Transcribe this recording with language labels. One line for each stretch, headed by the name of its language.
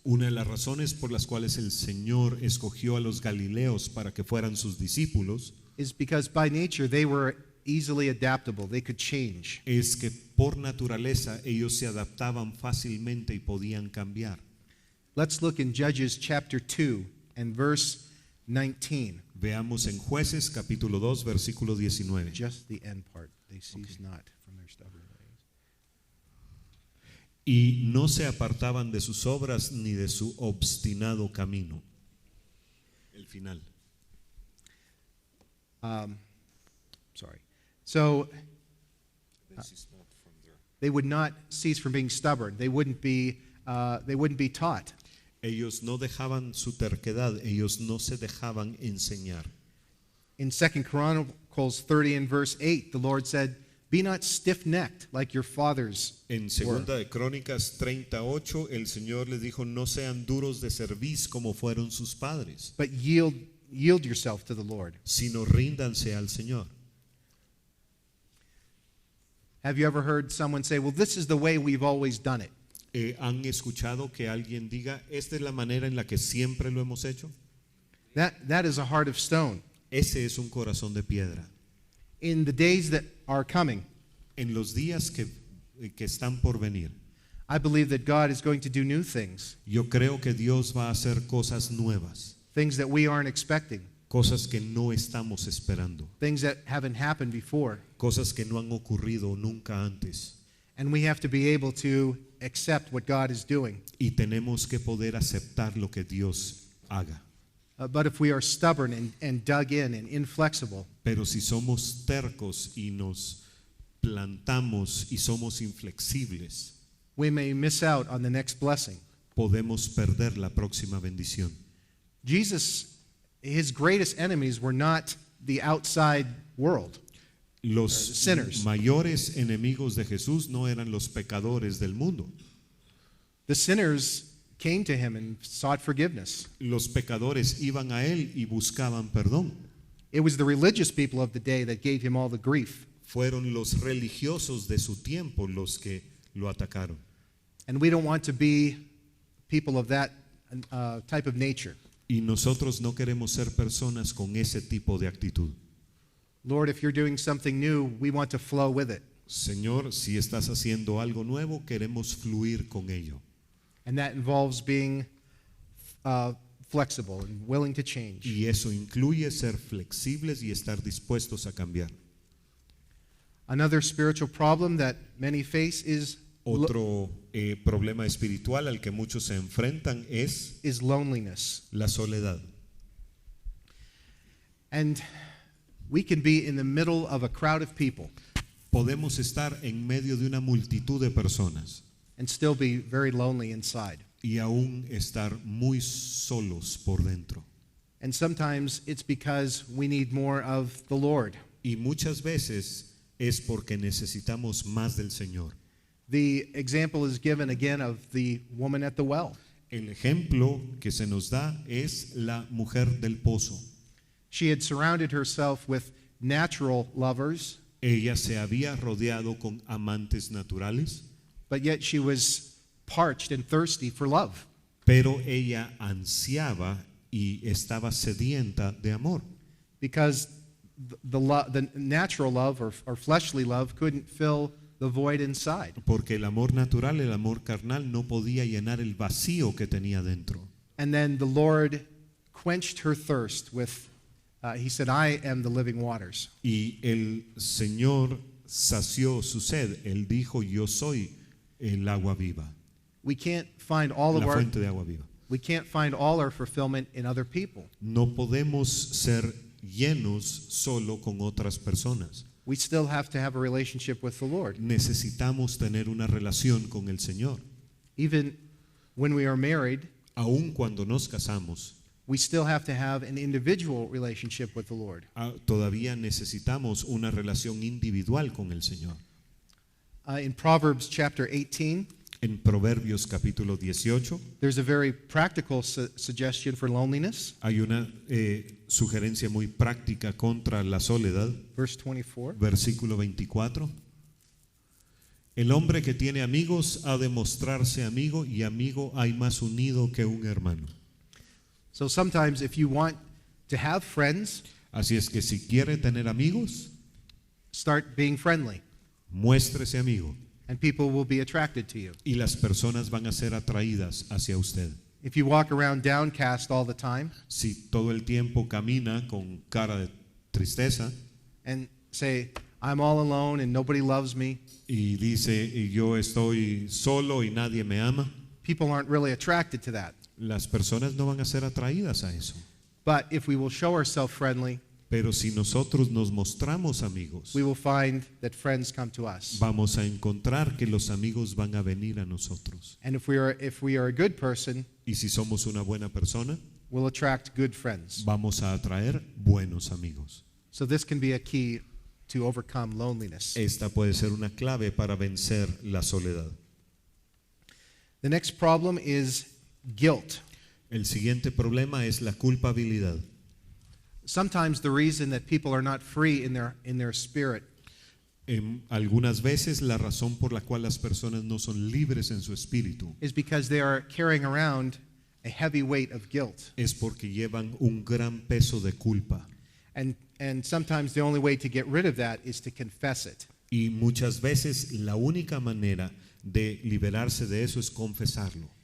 Spanish: Una de las razones por las cuales el Señor escogió a los galileos para que fueran sus discípulos
English: is because by nature they were easily adaptable. They could change.
Spanish: es que por naturaleza ellos se adaptaban fácilmente y podían cambiar.
English: Let's look in Judges chapter 2 and verse 19.
Spanish: Veamos en Jueces capítulo 2 versículo 19.
English: Just the end part. They cease not from their stubborn ways.
Spanish: Y no se apartaban de sus obras ni de su obstinado camino. El final.
English: sorry. So they would not cease from being stubborn. They wouldn't be taught.
Spanish: Ellos no dejaban su terquedad, ellos no se dejaban enseñar.
English: In 2 Chronicles 30 and verse 8, the Lord said, "Be not stiff-necked like your fathers
Spanish: En segunda de Crónicas 38, el Señor les dijo, no sean duros de cerviz como fueron sus padres,
English: but yield yourself to the Lord."
Spanish: sino ríndanse al Señor.
English: Have you ever heard someone say, "Well, this is the way we've always done it"?
Spanish: ¿Han escuchado que alguien diga, esta es la manera en la que siempre lo hemos hecho?
English: That is a heart of stone.
Spanish: Ese es un corazón de piedra.
English: In the days that are coming,
Spanish: En los días que están por venir,
English: I believe that God is going to do new things,
Spanish: yo creo que Dios va a hacer cosas nuevas,
English: things that we aren't expecting,
Spanish: cosas que no estamos esperando,
English: things that haven't happened before.
Spanish: cosas que no han ocurrido nunca antes.
English: And we have to be able to accept what God is doing.
Spanish: Y tenemos que poder aceptar lo que Dios haga.
English: But if we are stubborn and dug in and inflexible,
Spanish: Pero si somos tercos y nos plantamos y somos inflexibles,
English: we may miss out on the next blessing.
Spanish: podemos perder la próxima bendición.
English: Jesus, his greatest enemies were not the outside world.
Spanish: Los
English: Sinners.
Spanish: mayores enemigos de Jesús no eran los pecadores del mundo.
English: The sinners came to him and sought forgiveness.
Spanish: Los pecadores iban a él y buscaban perdón.
English: It was the religious people of the day that gave him all the grief.
Spanish: Fueron los religiosos de su tiempo los que lo atacaron.
English: And we don't want to be people of that type of nature.
Spanish: Y nosotros no queremos ser personas con ese tipo de actitud.
English: Lord, if you're doing something new, we want to flow with it.
Spanish: Señor, si estás haciendo algo nuevo, queremos fluir con ello.
English: And that involves being flexible and willing to change.
Spanish: Y eso incluye ser flexibles y estar dispuestos a cambiar.
English: Another spiritual problem that many face is
Spanish: Otro problema espiritual al que muchos se enfrentan es
English: loneliness.
Spanish: la soledad.
English: And we can be in the middle of a crowd of people
Spanish: Podemos estar en medio de una multitud de personas
English: and still be very lonely inside.
Spanish: y aún estar muy solos por dentro.
English: And sometimes it's because we need more of the Lord.
Spanish: Y muchas veces es porque necesitamos más del Señor.
English: The example is given again of the woman at the well.
Spanish: El ejemplo que se nos da es la mujer del pozo.
English: She had surrounded herself with natural lovers,
Spanish: Ella se había rodeado con amantes naturales,
English: but yet she was parched and thirsty for love.
Spanish: pero ella ansiaba y estaba sedienta de amor,
English: Because the natural love or fleshly love couldn't fill the void inside.
Spanish: porque el amor natural, el amor carnal, no podía llenar el vacío que tenía dentro.
English: And then the Lord quenched her thirst with, he said, "I am the living waters."
Spanish: Y el Señor sació su sed. Él dijo, yo soy el agua viva,
English: We can't find all of
Spanish: la
English: our
Spanish: fuente de agua viva.
English: we can't find all our fulfillment in other people.
Spanish: No podemos ser llenos solo con otras personas.
English: We still have to have a relationship with the Lord.
Spanish: Necesitamos tener una relación con el Señor.
English: Even when we are married,
Spanish: Aun cuando nos casamos,
English: we still have to have an individual relationship with the Lord.
Spanish: todavía necesitamos una relación individual con el Señor.
English: In Proverbs chapter 18,
Spanish: En Proverbios capítulo 18
English: there's a very practical suggestion for loneliness.
Spanish: hay una sugerencia muy práctica contra la soledad.
English: Verse 24.
Spanish: Versículo 24. El hombre que tiene amigos ha de mostrarse amigo, y amigo hay más unido que un hermano.
English: So sometimes if you want to have friends,
Spanish: Así es que si quiere tener amigos,
English: start being friendly,
Spanish: muéstrese amigo,
English: and people will be attracted to you.
Spanish: y las personas van a ser atraídas hacia usted.
English: If you walk around downcast all the time
Spanish: Si todo el tiempo camina con cara de tristeza
English: and say, "I'm all alone and nobody loves me,"
Spanish: y dice, yo estoy solo y nadie me ama,
English: people aren't really attracted to that.
Spanish: las personas no van a ser atraídas a eso.
English: But if we will show ourselves friendly,
Spanish: Pero si nosotros nos mostramos amigos,
English: we will find that friends come to us.
Spanish: vamos a encontrar que los amigos van a venir a nosotros.
English: And if we are a good person,
Spanish: Y si somos una buena persona,
English: we'll attract good friends.
Spanish: vamos a atraer buenos amigos.
English: So this can be a key to overcome loneliness.
Spanish: Esta puede ser una clave para vencer la soledad.
English: The next problem is guilt.
Spanish: El siguiente problema es la culpabilidad.
English: Sometimes the reason that people are not free in their spirit
Spanish: Algunas veces la razón por la cual las personas no son libres en su espíritu
English: is because they are carrying around a heavy weight of guilt.
Spanish: es porque llevan un gran peso de culpa.
English: And sometimes the only way to get rid of that is to confess it.
Spanish: Y muchas veces la única manera de liberarse de eso es confesarlo.